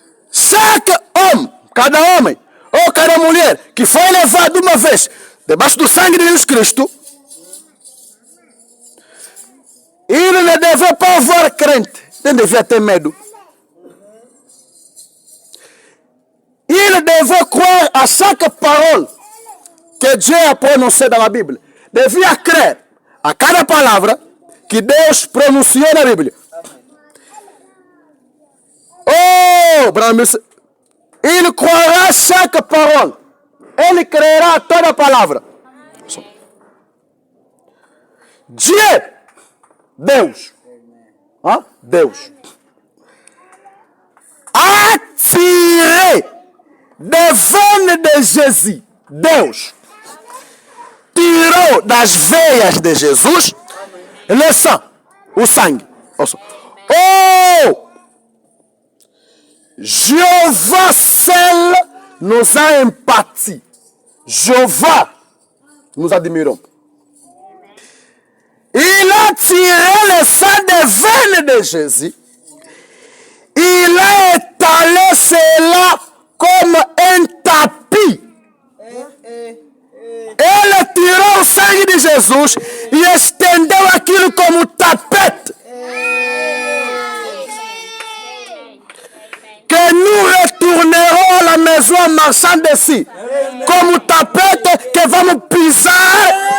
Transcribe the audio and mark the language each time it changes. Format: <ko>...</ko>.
<pt>Chaque homem, cada homem ou cada mulher que foi levado uma vez debaixo do sangue de Jesus Cristo, ele ne devait pas avoir crainte, não devia ter medo.</pt> <fr>Il devait croire à chaque parole que Dieu a prononcée dans la Bible.</fr> <pt>Devia crer a cada palavra que Deus pronunciou na Bíblia.</pt> <fr>Oh, il croira à chaque parole.</fr> <pt>Ele crerá a toda palavra. Dieu, Deus, Deus, attiré des veines de Jésus, Deus tirou das veias de Jesus le sang, o sangue.</pt> <fr>Oh! Jéhovah seul nous a empathie. Jéhovah, nous admirons. Il a tiré le sang des veines de Jésus. Il a étalé cela comme un tapis.</fr> <pt>Ele tirou o sangue de Jesus e estendeu aquilo como tapete.</pt> <fr>Que nous retournerons à la maison en marchant dessus.</fr> <pt>Como tapete que vamos pisar.</pt>